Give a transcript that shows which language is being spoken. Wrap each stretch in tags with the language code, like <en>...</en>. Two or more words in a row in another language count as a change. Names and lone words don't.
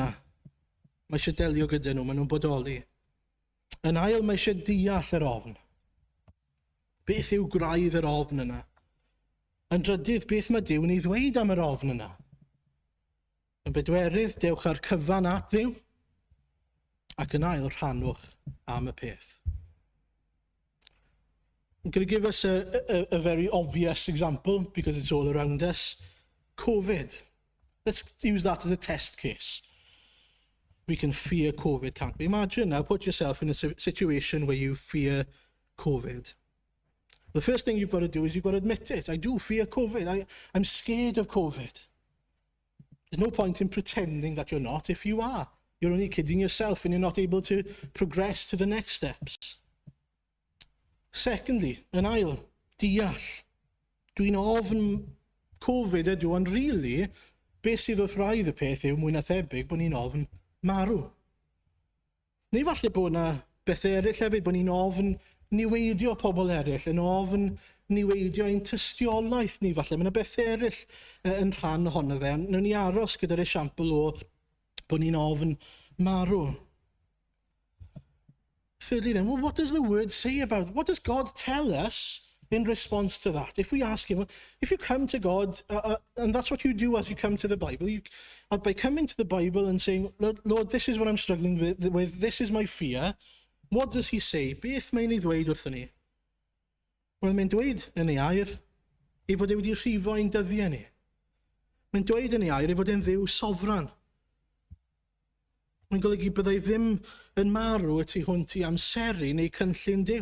<cy>Mae eisiau delio gyda nhw, mae nhw'n bodoli. Yn ail, mae eisiau deall yr ofn. Beth yw graidd yr ofn yna? Yn drydydd, beth mae Duw yn ei ddweud am yr ofn yna? Yn bedwerydd, dewch ar cyfan at Dduw, ac yn ail, rhannwch am y peth.</cy> <en>I'm going to give us a very obvious example because it's all around us. COVID. Let's use that as a test case. We can fear COVID, can't we? Imagine now, put yourself in a situation where you fear COVID. The first thing you've got to do is you've got to admit it. I do fear COVID. I'm scared of COVID. There's no point in pretending that you're not. If you are, you're only kidding yourself and you're not able to progress to the next steps. Secondly,</en> <cy>yn ail, deall. Dwi'n ofn Covid ydw, ond really, beth sydd wrth raidd y peth yw mwy na thebyg bod ni'n ofn marw. Neu falle bod na beth eraill hefyd, bod ni'n ofn niweidio pobl eraill, yn ofn niweidio ein tystiolaeth ni falle. Mae yna beth eraill yn rhan ohono fe. Nw'n ni aros gyda'r esiampl o bod ni'n ofn marw.</cy> <en>Thirdly then, well, what does the word say about it? What does God tell us in response to that? If we ask him, if you come to God, and that's what you do as you come to the Bible, by coming to the Bible and saying, Lord, this is what I'm struggling with, this is my fear, what does he say?</en> <cy>Beth mae'n ei ddweud wrthyn ni? Wel, mae'n dweud yn ei air, ei fod e wedi rhifo ein dyddiau ni. Mae'n dweud yn ei air, ei fod e'n dduw sofran. Mae'n golygu byddai ddim yn marw y tu hwnt i amseru neu cynllun Duw.</cy>